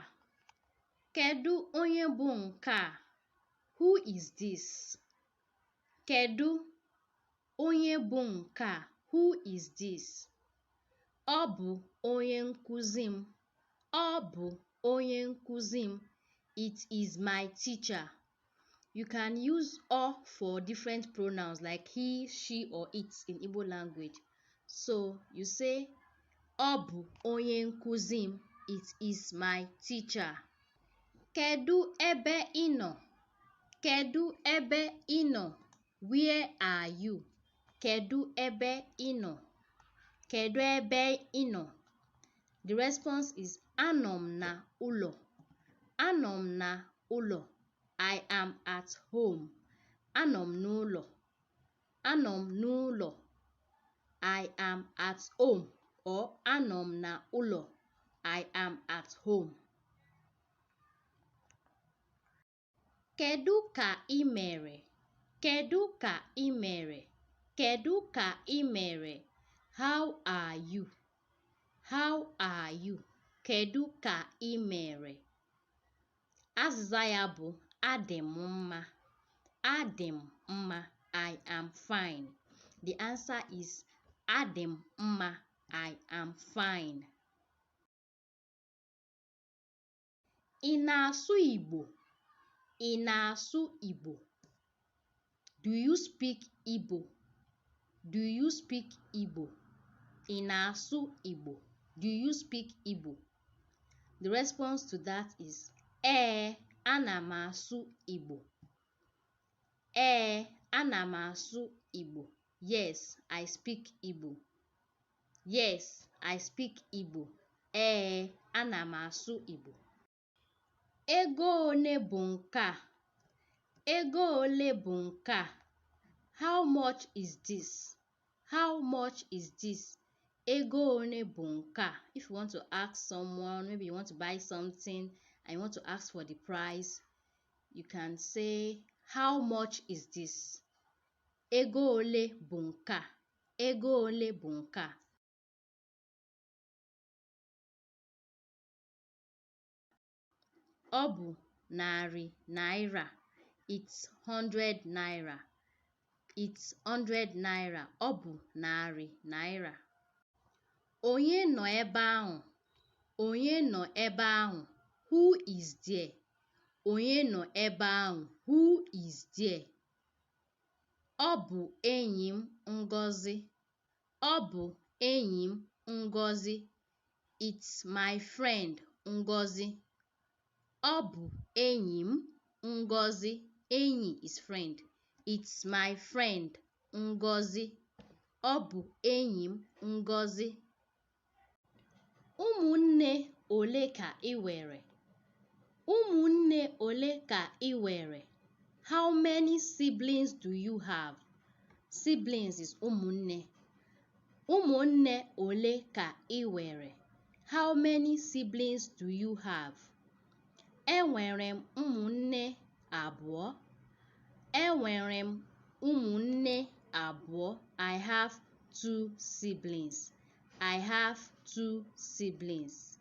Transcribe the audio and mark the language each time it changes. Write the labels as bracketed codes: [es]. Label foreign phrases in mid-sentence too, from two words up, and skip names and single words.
[ig] Kedu onye bụ nke a? [en] Who is this? [ig] Kedu onye bụ nke a? [en] Who is this? [ig] Ọ bụ onye nkuzi m. Ọ bụ onye nkuzi m. [en] It is my teacher. You can use "ọ" for different pronouns like he, she, or it in Igbo language. So you say [ig] ọ bụ onye nkuzi m. [en] It is my teacher. [ig] Kedu ebe ị nọ? Kedu ebe ị nọ? [en] Where are you? [ig] Kedu ebe ị nọ? Kedu ebe ị nọ? [en] The response is [ig] anọ m na ụlọ. Anọ m na ụlọ. [en] I am at home. [ig] Anọ m n'ụlọ. Anọ m n'ụlọ. [en] I am at home. Or [ig] anọ m na ụlọ. [en] I am at home. [ig] Kedu ka ị mere? Kedu ka ị mere? Kedu ka ị mere? [en] How are you? How are you? [ig] Kedu ka ị mere? Azịza ya bụ adị m mma. Adị m mma. [en] I am fine. The answer is [ig] adị m mma. [en] I am fine. [ig] Ị na-asụ Igbo? Ị na-asụ Igbo? [en] Do you speak Igbo? Do you speak Igbo? [ig] Ị na-asụ Igbo? [en] Do you speak Igbo? The response to that is [ig] ee, ana m asụ Igbo. Ee, ana m asụ Igbo. [en] Yes, I speak Igbo. Yes, I speak Igbo. [ig] Ee, ana m asụ Igbo. Ego ole bụ nke a? Ego ole bụ nke a? [en] How much is this? How much is this? [ig] Ego one bụ nke a. [en] If you want to ask someone, maybe you want to buy something and you want to ask for the price, you can say, how much is this? [ig] Ego ole bụ nke a. Ego ole bụ nke a. Ọ bụ narị naira. [en] It's 100 naira. It's 100 naira. [ig] Ọ bụ narị naira. Onye nọ ebe ahụ? Onye nọ ebe ahụ? [en] Who is there? [ig] Onye nọ ebe ahụ? [en] Who is there? [ig] Ọ bụ enyi m Ngozi. Ọ bụ enyi m Ngozi. [en] It's my friend Ngozi. [ig] Ọ bụ enyi m Ngozi. [en] Enyi is friend. It's my friend Ngozi. [ig] Ọ bụ enyi m Ngozi. Ụmụnne ole ka ị nwere? Ụmụnne ole ka ị nwere? [en] How many siblings do you have? Siblings is [ig] ụmụnne. Ụmụnne ole ka ị nwere? [en] How many siblings do you have? [ig] Enwere m ụmụnne abụọ. Enwere m ụmụnne abụọ. [en] I have 2 siblings. I have 2 siblings.